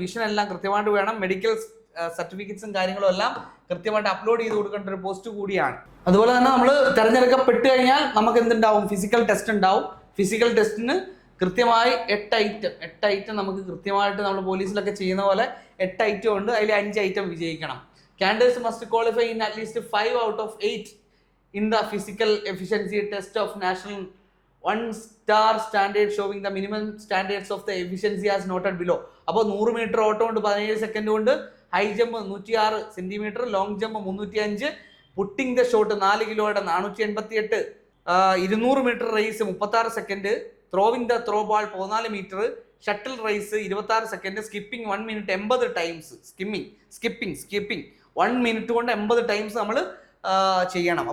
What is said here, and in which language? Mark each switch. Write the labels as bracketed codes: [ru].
[ml] Vision എല്ലാം കൃത്യമായിട്ട് വേണം. മെഡിക്കൽ സർട്ടിഫിക്കറ്റ്സും കാര്യങ്ങളും എല്ലാം കൃത്യമായിട്ട് അപ്ലോഡ് ചെയ്ത് കൊടുക്കേണ്ട ഒരു പോസ്റ്റ് കൂടിയാണ്. അതുപോലെ തന്നെ നമ്മൾ തിരഞ്ഞെടുക്കപ്പെട്ട് കഴിഞ്ഞാൽ നമുക്ക് എന്തുണ്ടാവും? ഫിസിക്കൽ ടെസ്റ്റ് ഉണ്ടാവും. ഫിസിക്കൽ ടെസ്റ്റിന് കൃത്യമായി 8 ഐറ്റം നമുക്ക് കൃത്യമായിട്ട് നമ്മൾ പോലീസിലൊക്കെ ചെയ്യുന്ന പോലെ 8 ഐറ്റം ഉണ്ട്. അതിൽ 5 ഐറ്റം വിജയിക്കണം. [en] Candidates must qualify in at least 5 out of 8 in the physical efficiency test of national 1-star standard showing the minimum standards of the efficiency as noted below. [ml] അപ്പോൾ 100 മീറ്റർ ഓട്ടം കൊണ്ട് 17 സെക്കൻഡ് കൊണ്ട്, high jump 106 centimetre, long jump 305, putting the shot 4 കിലോയുടെ 488, 200 metre raise 36 second, ത്രോവിംഗ് the throw ball 14 metre, shuttle raise 26 second, skipping 1 minute 80 times, skipping 1 minute കൊണ്ട് 80 times നമ്മൾ ചെയ്യണം.